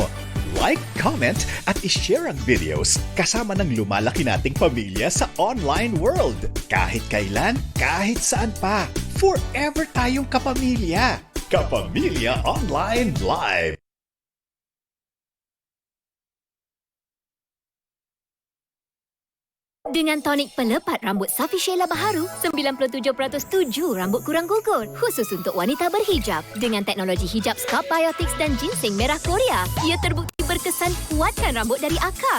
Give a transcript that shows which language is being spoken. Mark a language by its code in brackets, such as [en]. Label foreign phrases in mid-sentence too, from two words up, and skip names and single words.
[en] Like, comment, [tl] at ishare ang videos kasama ng lumalaki nating pamilya sa [en] online world. [tl] Kahit kailan, kahit saan pa. Forever tayong kapamilya. Kapamilya Online Live. [ms] Dengan tonik pelepat rambut Safi Sheila Baharu, 97% tuju rambut kurang gugur. Khusus untuk wanita berhijab. Dengan teknologi hijab Scalp Biotics dan ginseng merah Korea, ia terbukti berkesan kuatkan rambut dari akar.